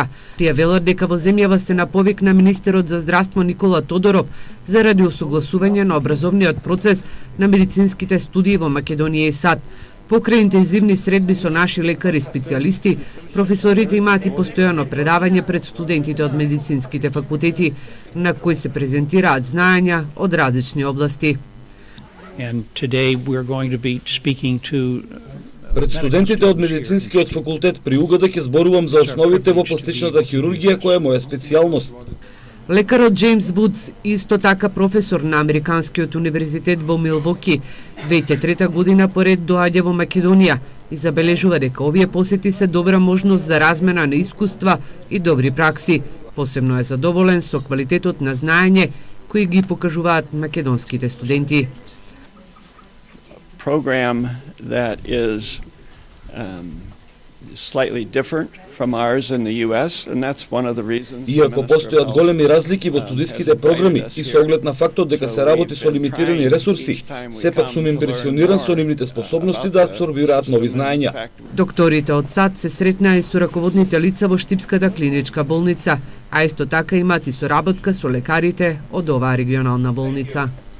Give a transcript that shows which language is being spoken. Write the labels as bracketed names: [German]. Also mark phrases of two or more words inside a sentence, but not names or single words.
[Macedonian] Тие велат дека во земјава се на повик на министерот за здравство Никола Тодоров заради усогласување на образовниот процес на медицинските студии во Македонија и САД. Покрај интензивни средби со наши лекари и специјалисти, професорите имаат и постојано предавање пред студентите од медицинските факултети, на кои се презентираат знаења од различни области. [English] And today we're going to be speaking to [Macedonian] Пред студентите од медицинскиот факултет при УГД ќе зборувам за основите во пластичната хирургија која е моја специјалност. Лекарот Джеймс Вудс, исто така професор на Американскиот универзитет во Милвоки, веќе трета година поред доаѓа во Македонија и забележува дека овие посети се добра можност за размена на искуства и добри пракси. Посебно е задоволен со квалитетот на знаење кои ги покажуваат македонските студенти. [English] Program that is slightly different from ours in the US, and that's one of the reasons. [Macedonian] Иако постојат големи разлики во студиските програми и со оглед на фактот дека се работи со лимитирани ресурси, сепак сум импресиониран со нивните способности да абсорбираат нови знаења. Докторите од САД се сретнаа и со раководните лица во Штипската клиничка болница, а исто така имаат и соработка со лекарите од оваа регионална болница.